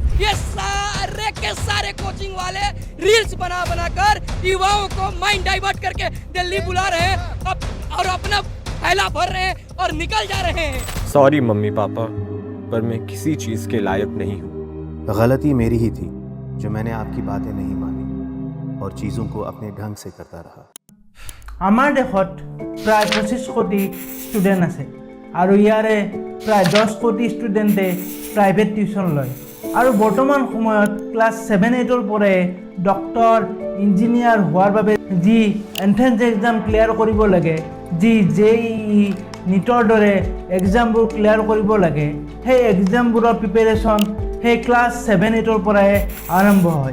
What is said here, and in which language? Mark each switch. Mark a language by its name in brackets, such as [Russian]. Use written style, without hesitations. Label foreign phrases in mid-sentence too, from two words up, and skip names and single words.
[Hindi] ये सारे के सारे कोचिंग वाले रील्स बना बनाकर युवाओं को [English] mind divert [Hindi] करके दिल्ली बुला रहे हैं और अपना फैला भर रहे हैं और निकल जा रहे हैं। सॉरी मम्मी पापा, पर मैं किसी चीज़ के लायक नहीं हूँ। गलती मेरी ही थी जो मैंने आपकी बातें नहीं मानी और चीज़ों को अपने ढंग से करता रहा। [Assamese] আমাৰ দেশত প্ৰায় 25 কোটি ষ্টুডেণ্ট আছে আৰু ইয়াৰে প্ৰায় 10 কোটি ষ্টুডেণ্টে [English] private tuition [Assamese] লয়। আৰু বৰ্তমান সময়ত ক্লাছ 7-8ৰ পৰাই ডক্তৰ, ইঞ্জিনিয়াৰ হোৱাৰ বাবে যি [English] entrance exam [Assamese] ক্লিয়াৰ কৰিব লাগে, যি JEE নিটৰ দৰে এক্সামবোৰ ক্লিয়াৰ কৰিব লাগে, সেই এক্সামবোৰৰ প্ৰিপেৰেশ্যন সেই ক্লাছ 7-8ৰ পৰাই আৰম্ভ হয়।